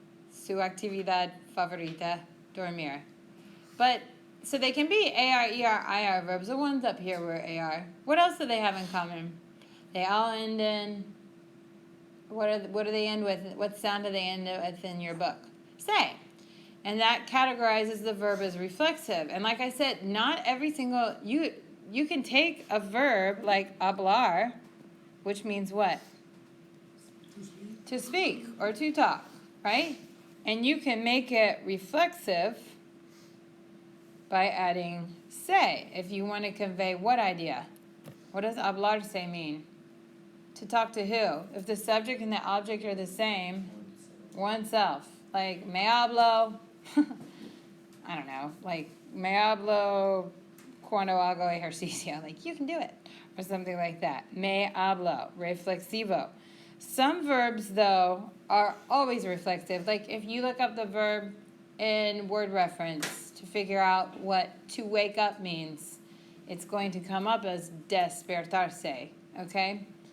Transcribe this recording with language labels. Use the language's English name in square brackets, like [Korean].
[Spanish] Su actividad favorita, dormir. [English] But, so they can be AR, ER, IR verbs. The ones up here were AR. What else do they have in common? They all end in, what do they end with? What sound do they end with in your book? Say. And that categorizes the verb as reflexive. And like I said, not every single, you can take a verb like hablar, which means what? To speak or to talk, right? And you can make it reflexive by adding say, if you want to convey what idea? What does hablar say mean? To talk to who? If the subject and the object are the same, oneself. Like, [Spanish] me hablo, [English] I don't know, like, [Spanish] me hablo cuando hago ejercicio. [English] Like, you can do it. Or something like that. [Spanish] Me hablo, reflexivo. [English] Some verbs, though, are always reflexive. Like, if you look up the verb in word reference to figure out what to wake up means, it's going to come up as despertarse, okay?